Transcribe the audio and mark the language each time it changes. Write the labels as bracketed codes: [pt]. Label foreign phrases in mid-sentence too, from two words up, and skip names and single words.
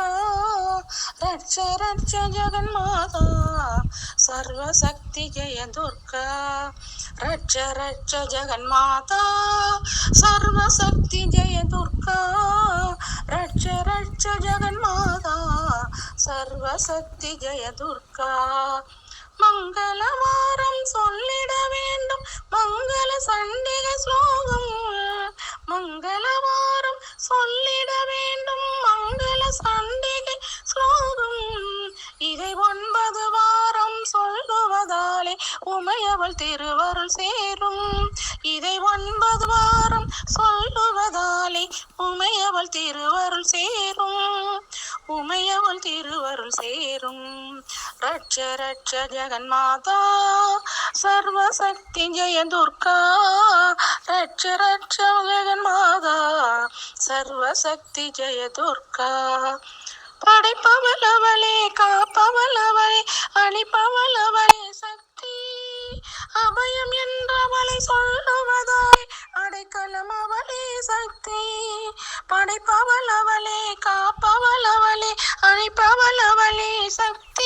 [sa] रक्ष रक्ष जगन्माता सर्वशक्ति जय दुर्गा। रक्ष रक्ष जगन्माता सर्वशक्ति जय दुर्गा। रक्ष रक्ष जगन्माता सर्वशक्ति जय दुर्गा। [ta] மங்களவாரம் சொல்லிட வேண்டும் மங்கள சண்டிகை ஸ்லோகம். மங்களவாரம் சொல்லிட வேண்டும் மங்கள சண்டிகை ஸ்லோகம். இதை 9 வாரம் சொல்லுவதாலே உமையவள் திருவருள் சேரும். இதை 9 வாரம் சொல்லுவதாலே உமையவள் திருவருள் சேரும். உமையவள் திருவருள் சேரும். [sa] रक्ष रक्ष जगन्माता सर्वशक्ति जय दुर्गा। रक्ष रक्ष जगन्माता सर्वशक्ति जय दुर्गा। [ta] படைப்பவளவளே காப்பவளவளே அளிப்பவளவளே சக்தி. அபயம் என்றவளை சொல்லுவதாய் அடைக்கலம் அவளே சக்தி. படைப்பவளவளே காப்பவளவளே அளிப்பவளவளே சக்தி.